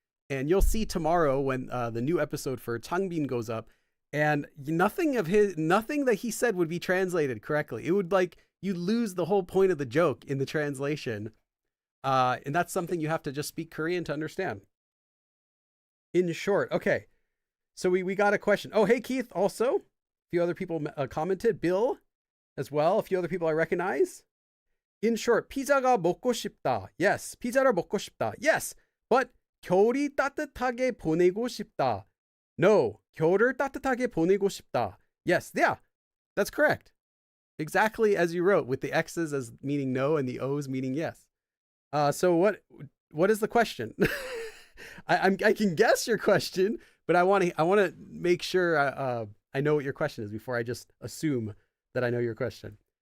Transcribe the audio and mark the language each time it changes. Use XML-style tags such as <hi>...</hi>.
<en>And you'll see tomorrow when the new episode for Changbin goes up, and nothing that he said would be translated correctly. It would you'd lose the whole point of the joke in the translation. And that's something you have to just speak Korean to understand. In short, okay. So we got a question. Oh, hey, Keith, also. A few other people commented. Bill as well. A few other people I recognize. In short,</en> <ko>피자가 먹고 싶다.</ko> <en>Yes,</en> <ko>피자를 먹고 싶다.</ko> <en>Yes, but</en> <ko>겨울이 따뜻하게 보내고 싶다.</ko> <en>No,</en> <ko>겨울을 따뜻하게 보내고 싶다.</ko> <en>Yes, yeah, that's correct. Exactly as you wrote, with the X's as meaning no and the O's meaning yes. So what is the question? I can guess your question, but I want to make sure I know what your question is before I just assume that I know your question.</en>